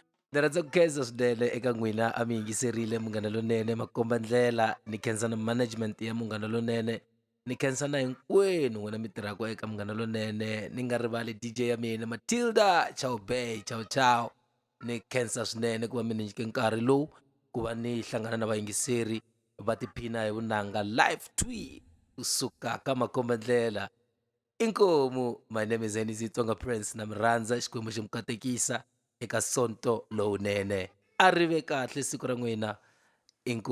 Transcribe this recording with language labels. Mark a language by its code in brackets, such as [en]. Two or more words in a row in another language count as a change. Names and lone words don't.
[ts] Ni rhandza ku khensa swinene eka n'wina a mi yingiserile Munghana Lonene, makomba ndlela, ni khensa na management ya Munghana Lonene, ni khensa na hinkwenu n'wina mi tirhaka eka Munghana Lonene, ni nga rivali DJ ya mina Matilda Ciao Bay, [it] ciao ciao. [ts] Ni khensa swinene ku va mi ni nyike nkarhi lowu ku va ni hlangana na vayingiseri va tiphina hi vunanga [en] live tweet [ts] kusuka ka makomba ndlela. Inkomu, [en] my name is [ts] Zenisi Tsonga Prince, na mi rhandza Xikwembu xi mi katekisa eka sonto lowunene. A ri ve kahle siku ra n'wina. Inkomu.